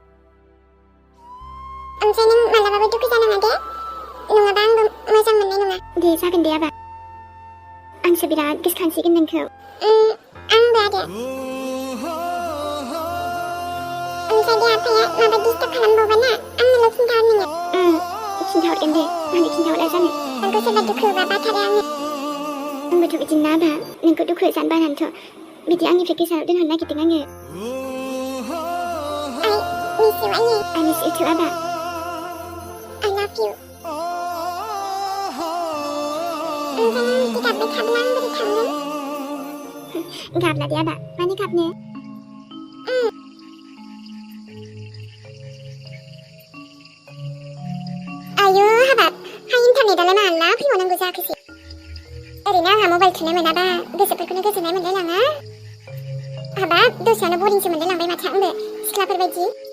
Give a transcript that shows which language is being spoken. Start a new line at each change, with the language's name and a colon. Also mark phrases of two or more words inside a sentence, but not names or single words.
Bodo: ओमफ्राय नों मालाबाबो दुखु जानाङा दे नङाबा आंबो मोजां मोननाय नङा दे जागोन दे आबा आंसो बिराद गोसोखांसिगोन नोंखौ आंबो आरो ओमफ्राय दे आफाया माबा डिस्टार्ब खालामबावबाना आंनोल' खिन्थाहर नोङो खिन्थाहरगोन दे मानो खिन्थाहरा जानो नोंखौ सोरबा दुखु होबा बाथारो आङो आंबोथ' बिदिनो ना आबा नोंखौ दुखु जानो बानानैथ' बिदि आंनिफ्राय गोजानाव दोनहरनो नागिरदों आङो
English: I miss you too
Bodo: आबा
English: I love you
Bodo: ओमफ्राय नों बिदि गाबबाय थाब्ला आं बोरै थांगोन गाबला दे आबा मानो गाबनो आयु हाबाब हा इन्टारनेटालाय माला फैबावनांगौ जाखोसै ओरैनो आंहा मबाइल थुनो मोनाबा गोसोफोरखौनो गोजोननाय मोनलायलाङा हाबाब दसेयावनो बरिंसो मोनलायलांबाय माथो आंबो सिख्लाफोरबायदि